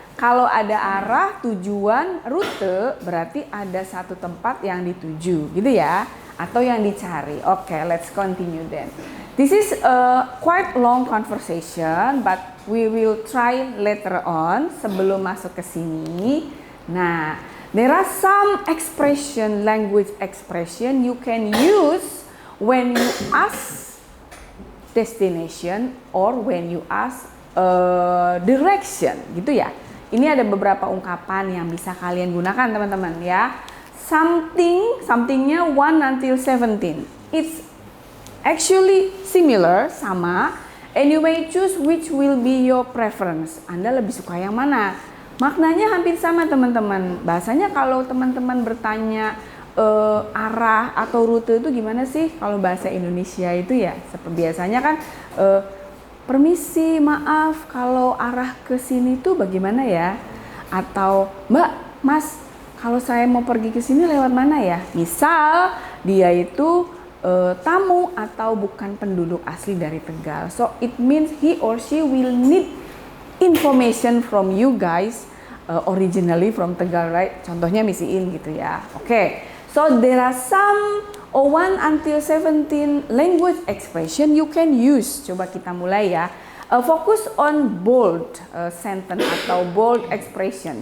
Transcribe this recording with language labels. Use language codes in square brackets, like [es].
[id] Kalau ada arah, tujuan, rute, berarti ada satu tempat yang dituju, gitu ya, atau yang dicari. [en] Okay, let's continue then. This is a quite long conversation, but we will try later on [id] sebelum masuk ke sini. [en] Nah, there are some expression, language expression you can use when you ask destination or when you ask direction, gitu ya. [id] Ini ada beberapa ungkapan yang bisa kalian gunakan teman-teman ya. [en] Somethingnya 1 until 17. It's actually similar, sama. And you may choose which will be your preference. [id] Anda lebih suka yang mana? Maknanya hampir sama teman-teman. Bahasanya kalau teman-teman bertanya arah atau rute itu gimana sih? Kalau bahasa Indonesia itu ya, seperti biasanya kan permisi, maaf, kalau arah ke sini tuh bagaimana ya? Atau, Mbak, Mas, kalau saya mau pergi ke sini lewat mana ya? Misal, dia itu tamu atau bukan penduduk asli dari Tegal. [en] So it means he or she will need information from you guys originally from Tegal, right? [id] Contohnya misiin gitu ya. [en] Oke. So there are some 1 until 17 language expression you can use. [id] Coba kita mulai ya. Fokus [en] on bold sentence [id] atau [en] bold expression.